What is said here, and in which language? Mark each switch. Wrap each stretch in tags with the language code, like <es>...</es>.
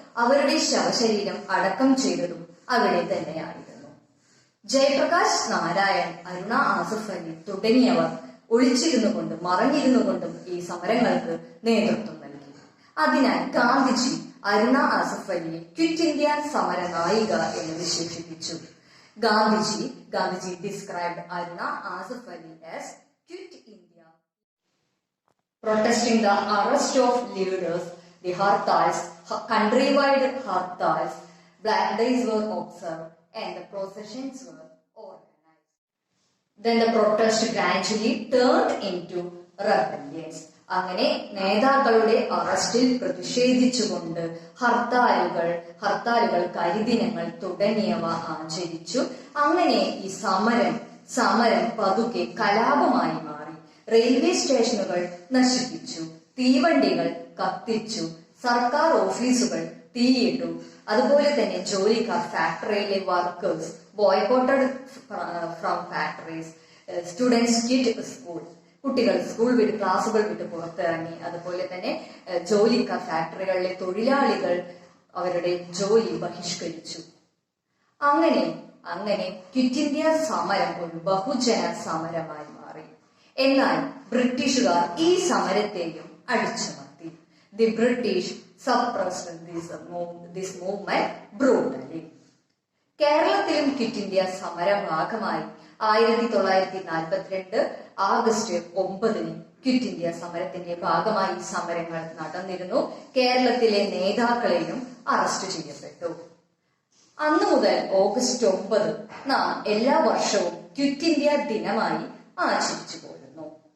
<ml>അവരുടെ ശവശരീരം അടക്കം ചെയ്തതും അവിടെ തന്നെയായിരുന്നു. ജയപ്രകാശ് നാരായൺ, അരുണ ആസിഫ് അലി തുടങ്ങിയവർ ഒളിച്ചിരുന്നു കൊണ്ടും മറഞ്ഞിരുന്നു കൊണ്ടും ഈ സമരങ്ങൾക്ക് നേതൃത്വം നൽകി. അതിനാൽ ഗാന്ധിജി അരുണ ആസിഫ് അലിയെ ക്വിറ്റ് ഇന്ത്യ സമര നായിക എന്ന് വിശേഷിപ്പിച്ചു.</ml> <en>Gandhiji described Aruna Asif Ali as quit India, protesting the arrest of leaders, the hartals, countrywide hartals, black days were observed and the processions were organized. Then the protest gradually turned into rebellions.</en> <ml>അങ്ങനെ നേതാക്കളുടെ അറസ്റ്റിൽ പ്രതിഷേധിച്ചുകൊണ്ട് ഹർത്താലുകൾ, കരിദിനങ്ങൾ തുടങ്ങിയവ ആചരിച്ചു. അങ്ങനെ ഈ സമരം പതുക്കെ കലാപമായി മാറി. റെയിൽവേ സ്റ്റേഷനുകൾ നശിപ്പിച്ചു, തീവണ്ടികൾ കത്തിച്ചു, സർക്കാർ ഓഫീസുകൾ തീയിട്ടു. അതുപോലെ തന്നെ ജോലിക്കാർ, ഫാക്ടറിയിലെ</ml> <en>Workers boycotted from factories. Students quit school,</en> <ml>കുട്ടികൾ ക്ലാസുകൾ വിട്ട് പുറത്തിറങ്ങി. അതുപോലെ തന്നെ ജോലിക്കാർ, ഫാക്ടറികളിലെ തൊഴിലാളികൾ അവരുടെ ജോലി ബഹിഷ്കരിച്ചു. അങ്ങനെ ക്വിറ്റ് ഇന്ത്യ സമരം ഒരു ബഹുജന സമരമായി മാറി. എന്നാൽ ബ്രിട്ടീഷുകാർ ഈ സമരത്തെയും അടിച്ചമർത്തി.</ml> <en>The British suppressed this movement brutally.</en> <ml>കേരളത്തിലും ക്വിറ്റ് ഇന്ത്യ സമര ഭാഗമായി 1942 ആഗസ്റ്റ് 9 ക്വിറ്റ് ഇന്ത്യ സമരത്തിന്റെ ഭാഗമായി സമരങ്ങൾ നടന്നിരുന്നു. കേരളത്തിലെ നേതാക്കളെയും അറസ്റ്റ് ചെയ്യപ്പെട്ടു. അന്നു മുതൽ ഓഗസ്റ്റ് 9 നാം എല്ലാ വർഷവും ക്വിറ്റ് ഇന്ത്യ ദിനമായി ആചരിച്ചു പോരുന്നു.</ml>